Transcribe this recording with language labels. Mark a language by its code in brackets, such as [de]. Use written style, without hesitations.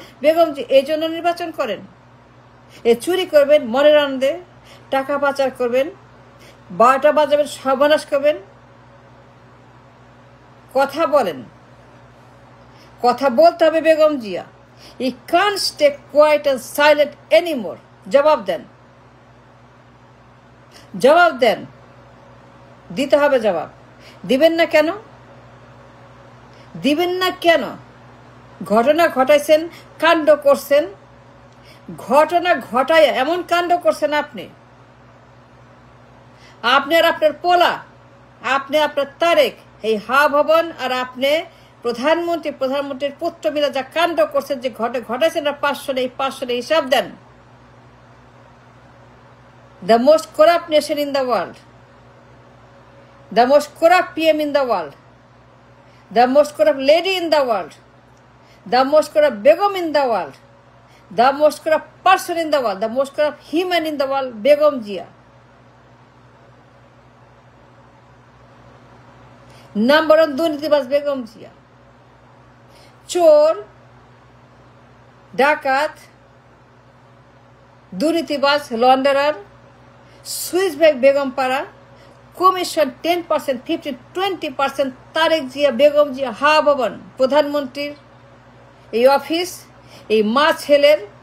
[bn] বেগমজি এই জন্য নির্বাচন করেন। এ চুরি করবেন, মনের আনন্দে টাকা পাচার করবেন, 12টা বাজাবেন, সর্বনাশ করবেন। কথা বলেন, কথা বলতে হবে Begum Zia. [en] You can't stay quiet and silent anymore. [bn] জবাব দেন, জবাব দেন, দিতে হবে জবাব। দিবেন না কেন? দিবেন না কেন? ঘটনা ঘটাইছেন, কাণ্ড করছেন, ঘটনা ঘটায় এমন কাণ্ড করছেন আপনি আর আপনার পোলা, আপনি আপনার তারেক, এই হা ভবন আর আপনি প্রধানমন্ত্রীর পুত্র মিলে যা কাণ্ড করছেন, যে ঘটাইছেন 500 এই 500 হিসাব দেন। [en] The most corrupt nation in the world, the most corrupt PM in the world, the most corrupt lady in the world, the most corrupt Begum in the world, the most corrupt person in the world, the most corrupt human in the world, Begum Jia. Number one [bn] দুর্নীতিবাজ বেগম জিয়া। চোর, ডাকাত, দুর্নীতিবাজ, লন্ডারার, Swiss bank Begum পাড়া, commission 10%, 15%, 20%, Tarique Zia, Begum Zia, হা ভবন, প্রধানমন্ত্রীর এই office, এই মা ছেলের